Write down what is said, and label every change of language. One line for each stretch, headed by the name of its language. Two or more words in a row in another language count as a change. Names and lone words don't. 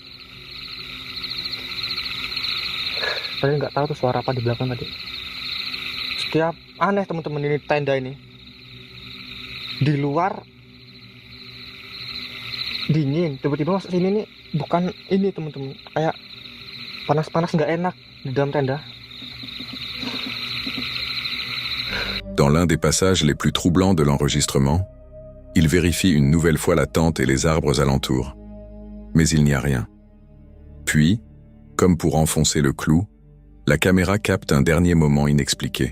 Indonesian: Tapi nggak tahu tuh suara apa di belakang tadi. Setiap aneh teman-teman ini tenda ini di luar dingin, tiba-tiba masuk sini nih bukan ini teman-teman, kayak panas-panas nggak enak di dalam tenda.
French: Dans l'un des passages les plus troublants de l'enregistrement, il vérifie une nouvelle fois la tente et les arbres alentours. Mais il n'y a rien. Puis, comme pour enfoncer le clou, la caméra capte un dernier moment inexpliqué.